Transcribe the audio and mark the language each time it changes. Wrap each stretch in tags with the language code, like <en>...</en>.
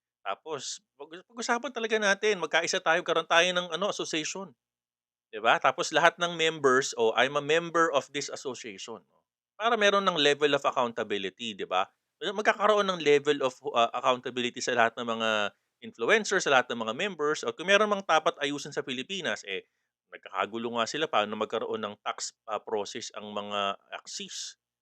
<tl>Tapos pag-usapan talaga natin, magkaisa tayo, karoon tayo ng ano, association, 'di ba? Tapos lahat ng members,</tl> <en>"Oh, I'm a member of this association."</en> <tl>Para meron ng</tl> <en>level of accountability,</en> <tl>'di ba? Magkakaroon ng level of accountability sa lahat ng mga influencers, sa lahat ng mga members, o kung meron mang dapat ayusin sa Pilipinas, nagkakagulo nga sila paano magkaroon ng tax process ang mga axis.</tl>